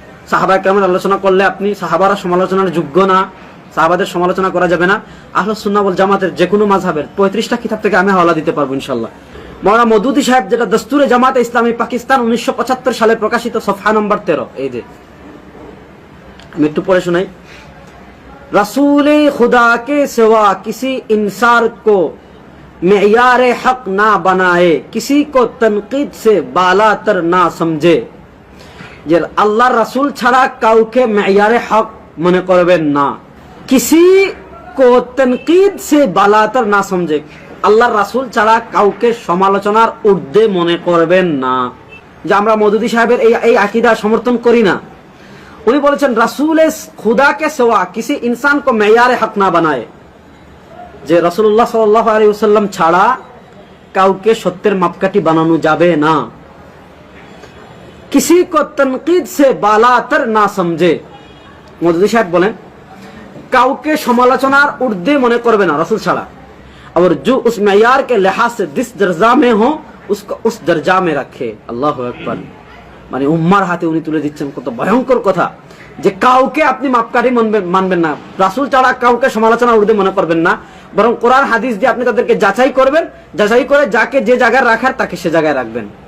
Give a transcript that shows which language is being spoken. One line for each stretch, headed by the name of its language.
Bangla: সাহাবায়ে কেরামের আলোচনা করলে আপনি সাহাবারা সমালোচনার যোগ্য না, সাহাবাদের সমালোচনা করা যাবে না। আহলুস সুন্নাহ ওয়াল জামাতের যে কোনো মাযহাবের 35টা কিতাব থেকে আমি হাওয়ালা দিতে পারবো ইনশাআল্লাহ। মৌলানা মৌদুদি সাহেব যেটা দস্তুরে জামাতে ইসলামী পাকিস্তান 1975 সালে প্রকাশিত, সফহা নম্বর 13, এই যে আমি একটু পড়ে শোনাই।
Hindi: रसूल खुदा के सिवा किसी इंसान को मेयार हक ना बनाए, किसी को तनकीद से बालातर ना समझे।
Bangla: যে আল্লাহর রাসূল ছাড়া কাউকে মেয়ারে হক মনে করবেন না,
Hindi: কিসি কো তনকিদ সে বালাতর না সমঝে,
Bangla: আল্লাহর রাসূল ছাড়া কাউকে সমালোচনার ঊর্ধ্বে মনে করবেন না। যে আমরা মৌদুদি সাহেবের এই আকীদা সমর্থন করি না। উনি বলেছেন
Hindi: রাসূলে খুদা কে সিওয়া কিসি ইনসান কো মেয়ারে হক না বানায়ে,
Bangla: যে রাসূলুল্লাহ সাল্লাল্লাহু আলাইহি ওয়াসাল্লাম ছাড়া কাউকে সত্যের মাপকাঠি বানানো যাবে না।
Hindi: किसी को तनकीद से बालातर ना समझे। मौदूदी साहब बोलें
Bangla: কাউকে সমালোচনার ঊর্ধ্বে মনে করবে না রাসূল ছাড়া।
Hindi: और जो उस मेयार के लिहाज से जिस दर्जा में हो उसको उस दर्जा में रखे।
Arabic: আল্লাহু আকবার।
Bangla: মানে উম্মার হাতে উনি তুলে দিচ্ছেন কত ভয়ঙ্কর কথা, যে কাউকে আপনি মাপকাঠি মানবেন না, রাসূল ছাড়া কাউকে সমালোচনার ঊর্ধ্বে মনে করবেন না, বরং কোরআন হাদিস দিয়ে আপনি তাদেরকে যাচাই করবেন, যাচাই করে যাকে যে জায়গায় রাখার তাকে সে জায়গায় রাখবেন।